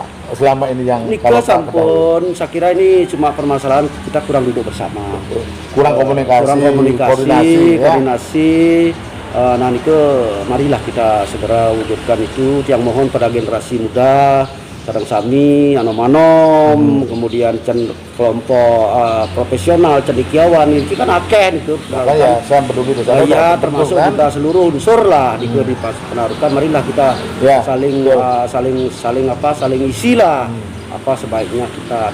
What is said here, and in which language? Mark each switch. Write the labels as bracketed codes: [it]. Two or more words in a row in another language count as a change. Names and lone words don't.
[id] Selama ini yang [ban] Nika sampun, [id] saya kira ini cuma permasalahan kita kurang duduk bersama, kurang komunikasi, koordinasi. Nah Nika, marilah kita segera wujudkan itu. Yang mohon pada generasi muda, [ban] kadang sami, anom-anom, [id] kemudian kelompok profesional, cendekiawan ini kan akeh itu. Makanya saya peduli desa adat. Ya termasuk kan? kita seluruh unsur lah di Penarukan. Marilah kita saling isi lah apa sebaiknya kita.